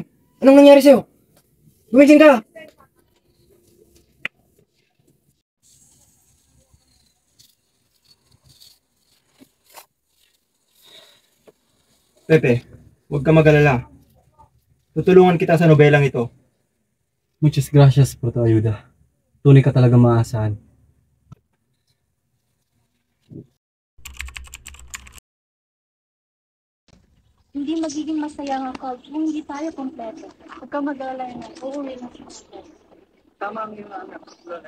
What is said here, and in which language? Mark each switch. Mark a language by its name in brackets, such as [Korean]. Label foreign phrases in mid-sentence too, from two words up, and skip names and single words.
[Filipino] Anong nangyari sa'yo? Gumising ka! Pepe, huwag ka mag-alala. Tutulungan kita sa nobelang ito. [Spanish] Muchas gracias por tu ayuda. [Filipino] Tunay ka talaga maasahan. Hindi magiging masaya ang cult kung hindi tayo kompleto. Huwag kang mag-alala na. Uuwi na siya. Tama ang iyong anak, Lolay.